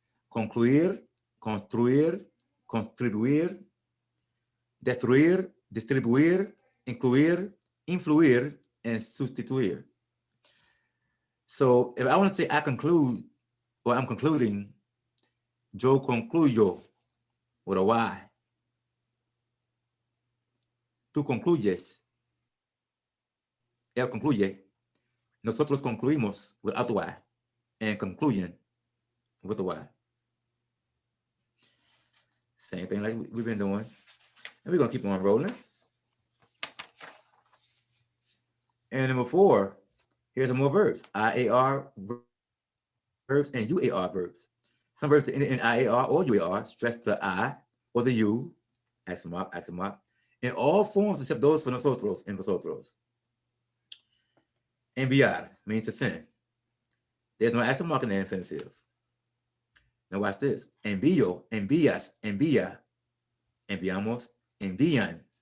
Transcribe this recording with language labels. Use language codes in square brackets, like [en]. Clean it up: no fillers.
[es] Concluir, construir, contribuir, destruir, distribuir, incluir, influir, and sustituir. [en] So if I want to say I conclude or I'm concluding, [es] yo concluyo [en] with a Y. [es] Tú concluyes, él concluye, nosotros concluimos [en] without the Y, and [es] concluyen [en] with a Y. Same thing like we've been doing. And we're going to keep on rolling. And number 4, here's some more verbs. IAR verbs and UAR verbs. Some verbs in IAR or UAR stress the I or the U, accent mark, in all forms except those for nosotros and vosotros. Enviar means to send. There's no accent mark in the infinitive. Now watch this. [es] Envío, envías, envía, enviamos, envían.